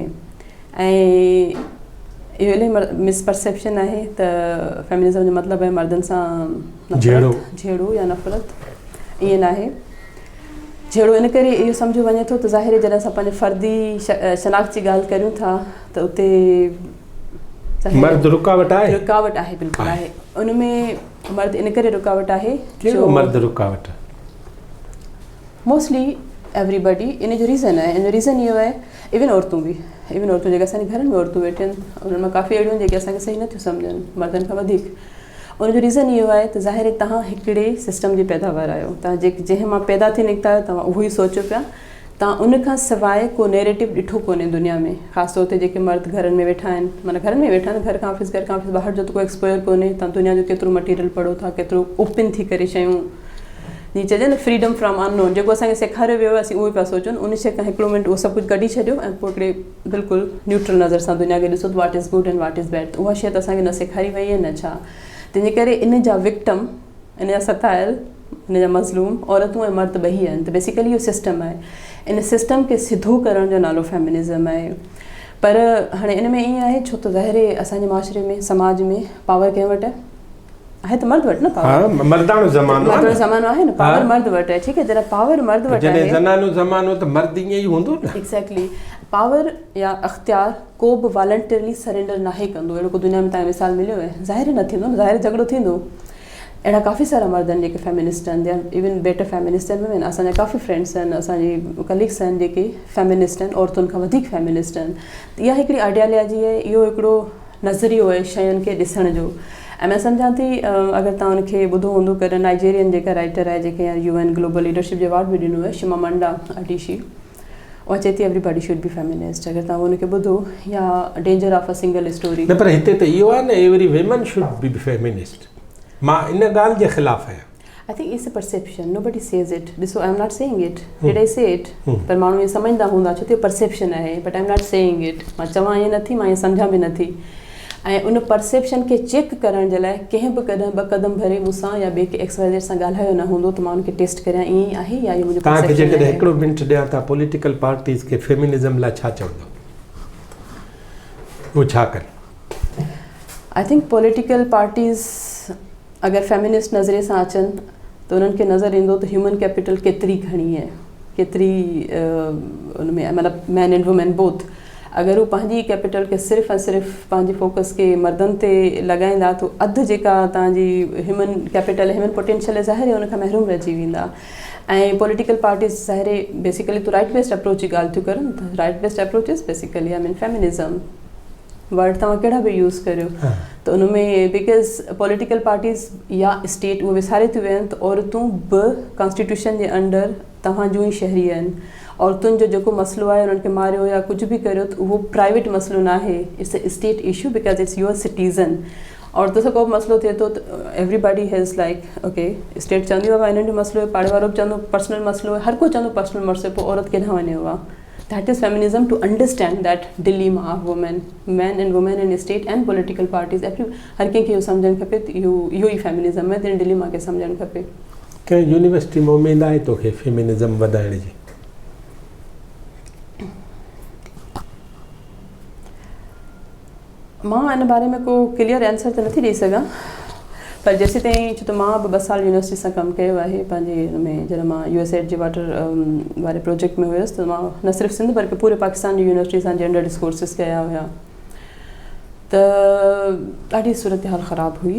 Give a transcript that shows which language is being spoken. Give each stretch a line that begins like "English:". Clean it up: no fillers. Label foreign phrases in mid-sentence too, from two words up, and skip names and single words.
Sindhi: ऐं इहो इलाही मिसपरसेप्शन आहे त फेमिनिज़म जो मतिलबु आहे मर्दनि सां झेड़ो या नफ़रत। ईअं न आहे। झेड़ो इन करे इहो सम्झो वञे थो त ज़ाहिर आहे जॾहिं असां पंहिंजे फ़र्दी शनाख़्त जी ॻाल्हि करियूं था त उते मर्द रुकावट आहे। रुकावट आहे, बिल्कुलु आहे। उन में मर्द इन करे रुकावट आहे जो मर्द रुकावट
English: mostly everybody.
Sindhi: इन जो रीज़न आहे, इन जो रीज़न इहो आहे, इवन औरतूं बि, इवन औरतूं जेके असांजे घरनि में औरतूं वेठियूं आहिनि उन्हनि मां काफ़ी अहिड़ियूं आहिनि जेके असांखे सही नथियूं सम्झनि मर्दनि खां वधीक। उनजो रीज़न इहो आहे त ज़ाहिर तव्हां हिकिड़े सिस्टम जी पैदावार आहियो। तव्हां जंहिं मां पैदा थी निकिता आहियो तव्हां उहो ई सोचो पिया तव्हां उन खां सवाइ को नैरेटिव ॾिठो कोन्हे दुनिया में, ख़ासि तौर ते जेके मर्द घरनि में वेठा आहिनि, माना घरनि में वेठा आहिनि, घर खां ऑफिस ॿाहिरि जो त कोई एक्सपोयर कोन्हे। तव्हां दुनिया जो केतिरो मटीरियल पढ़ो था, केतिरो ओपन थी करे शयूं, जीअं चइजे न
English: freedom from unknown,
Sindhi: जेको असांखे सेखारियो वियो आहे असीं उहो ई पिया सोचूं, उन शइ खां हिकिड़ो मिंट उहो सभु कुझु कढी छॾियो ऐं पोइ हिकिड़े बिल्कुलु न्यूट्रल नज़र सां दुनिया खे ॾिसो त
English: what is good and what is bad.
Sindhi: उहा शइ त असांखे न सेखारी वई आहे न छा। तंहिंजे करे इन जा विक्टम, इन जा सतायल, इन जा मज़लूम औरतूं ऐं मर्द ॿई आहिनि। त बेसिकली इहो सिस्टम आहे, इन सिस्टम खे सिधो करण जो नालो फेमिनिज़म आहे। पर हाणे इन में ईअं आहे, छो त ज़ाहिर असांजे माशरे में, समाज में पावर कंहिं वटि आहे त मर्द वटि न पावर, मर्दाणो ज़मानो आहे न, पावर मर्द वटि आहे। ठीकु आहे, जॾहिं पावर मर्द वटि आहे, ज़नानो ज़मानो त मर्द ईअं ई हूंदो न। एक्ज़ैक्टली, पावर या अख़्तियार को बि
English: voluntarily surrender
Sindhi: नाहे कंदो। अहिड़ो को दुनिया में तव्हांखे मिसाल मिलियो आहे? ज़ाहिर न थींदो न, ज़ाहिर झगड़ो थींदो। अहिड़ा काफ़ी सारा मर्द आहिनि जेके फेमिनिस्ट आहिनि, या
English: even better feminist
Sindhi: आहिनि। असांजा काफ़ी फ्रेंड्स आहिनि, असांजी कलीग्स आहिनि जेके फेमिनिस्ट आहिनि, औरतुनि खां वधीक फेमिनिस्ट आहिनि। त इहा हिकिड़ी आइडियालॉजी आहे, इहो हिकिड़ो नज़रियो आहे शयुनि खे ॾिसण जो। ऐं मां सम्झां थी, अगरि तव्हां हुनखे ॿुधो हूंदो, कॾहिं नाइजेरियन जेका राइटर आहे, जेके UN
English: global leadership
Sindhi: जो अवार्ड बि ॾिनो आहे, शिमामंडा अडीशी, उहा चए थी
English: everybody should be feminist.
Sindhi: अगरि तव्हां हुनखे ॿुधो,
English: या danger of a single story.
Sindhi: न, पर हिते त इहो आहे न,
English: every women should be feminist.
Sindhi: मां इन ॻाल्हि जे ख़िलाफ़ आहियां।
English: I think it's a perception. Nobody says it. So I'm not saying it. Did I say it?
Sindhi: पर माण्हू इहे सम्झंदा हूंदा, छो त परसेप्शन आहे,
English: but I am not saying it.
Sindhi: मां चवां ईअं नथी, मां ईअं सम्झां बि नथी। ऐं उन परसेप्शन खे चेक करण जे लाइ कंहिं बि कॾहिं 2 क़दम भरे मूंसां या ॿिए के XYZ सां ॻाल्हायो न हूंदो, त मां उनखे टेस्ट करियां ईअं ई आहे या इहो मुंहिंजो तव्हांखे परसेप्शन जेकॾहिं आहे। हिकिड़ो मिंट ॾियां था
English: political parties
Sindhi: खे फेमिनिज़म लाइ छा चवंदो, उहो छा कनि?
English: I think political parties
Sindhi: अगरि फेमिनिस्ट नज़रिए सां अचनि त उन्हनि खे नज़र ईंदो त
English: human capital
Sindhi: केतिरी घणी आहे, केतिरी उन में मतिलबु
English: man and women both.
Sindhi: अगरि हू पंहिंजी कैपिटल खे सिर्फ़ु ऐं सिर्फ़ु पंहिंजे फोकस खे मर्दनि ते लॻाईंदा, त अधु जेका तव्हांजी
English: human capital, human potential
Sindhi: आहे, ज़ाहिर आहे उनखां महरूम रहिजी वेंदा। ऐं
English: political parties
Sindhi: ज़ाहिर बेसिकली तो
English: right based approach
Sindhi: जी ॻाल्हि थियूं करनि, त
English: right based approach is basically I mean feminism.
Sindhi: वर्ड तव्हां कहिड़ा बि यूज़ करियो, त उन में
English: because political parties
Sindhi: या स्टेट उहे विसारे थियूं वेहनि, त औरतूं बि कॉन्स्टिट्यूशन जे अंडर तव्हां जूं ई शहरी आहिनि। औरतुनि जो जेको मसइलो आहे, उन्हनि खे मारियो या कुझु बि करियो, त उहो प्राइवेट मसइलो न आहे,
English: it's a state issue because it's your citizen.
Sindhi: औरतुनि सां को बि मसइलो थिए थो त
English: everybody has like okay,
Sindhi: स्टेट चवंदी आहे हिननि जो मसइलो आहे, पाड़े वारो बि चवंदो पर्सनल मसइलो आहे, हर को चवंदो पर्सनल मसइलो, पोइ औरत केॾांहुं वञे हुआ।
English: That is feminism, to understand that dilemma of women, men and women in state and political parties.
Sindhi: हर कंहिंखे इहो सम्झणु खपे, इहो ई फेमिनिज़म आहे, त इन डिलेमा खे सम्झणु खपे। कंहिं यूनिवर्सिटी में उमेद आहे तोखे फेमिनिज़म वधाइण जी? मां इन बारे में को
English: clear answer
Sindhi: त नथी ॾेई सघां, पर जेसीं ताईं, छो त मां बि 2 साल यूनिवर्सिटी सां कमु कयो आहे पंहिंजे हिन में। जॾहिं मां USAID जे वाटर वारे प्रोजेक्ट में हुयसि, त मां न सिर्फ़ु सिंध बल्कि पूरे पाकिस्तान जी यूनिवर्सिटी सां
English: gender discourses
Sindhi: कया हुया। त ॾाढी सूरत हाल ख़राबु हुई।